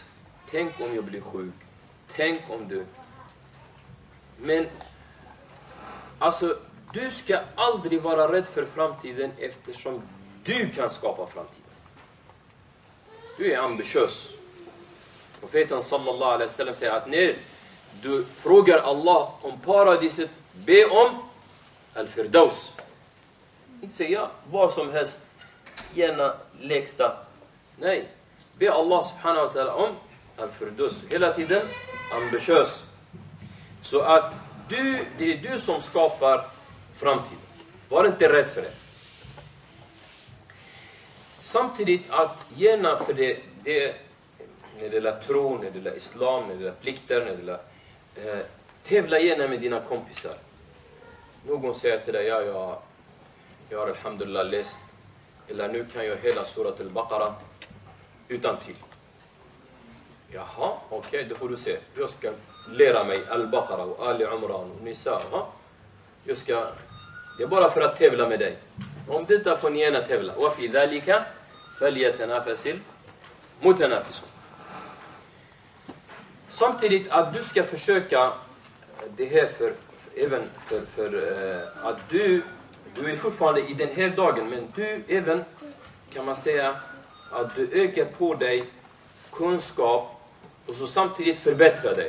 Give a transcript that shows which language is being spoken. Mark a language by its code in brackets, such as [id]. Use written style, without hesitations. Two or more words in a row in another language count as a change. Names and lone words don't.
[sv] Tänk om jag blir sjuk. Tänk om du... Men alltså, du ska aldrig vara rädd för framtiden, eftersom du kan skapa framtiden. Du är ambitiös. Profeten [ar] صلى الله عليه وسلم [sv] säger att när du frågar Allah om paradiset, be om al-firdaus. Inte säga vad som helst, gärna lägsta. Nej, be Allah [ar] سبحانه وتعالى [sv] om al-firdaus. Hela tiden ambitiös. Så att det är du som skapar framtiden. Var inte rädd för det. Samtidigt att gärna för det när det gäller tro, när det gäller islam, när det gäller plikter, när det gäller tävla gärna med dina kompisar. Någon säger till dig, jag har alhamdulillah läst, eller nu kan jag hela surat al-Baqarah utan till. Jaha, okej, då får du se. Jag ska lära mig al-Baqarah och Ali Imran och Nisa. Det är bara för att tävla med dig. Om detta får ni gärna tävla. [ar] Och في ذلك فليتنافس المتنافسون. [sv] Samtidigt att du ska försöka det här även för att du är fortfarande i den här dagen, men du även kan man säga att du ökar på dig kunskap och så samtidigt förbättrar dig.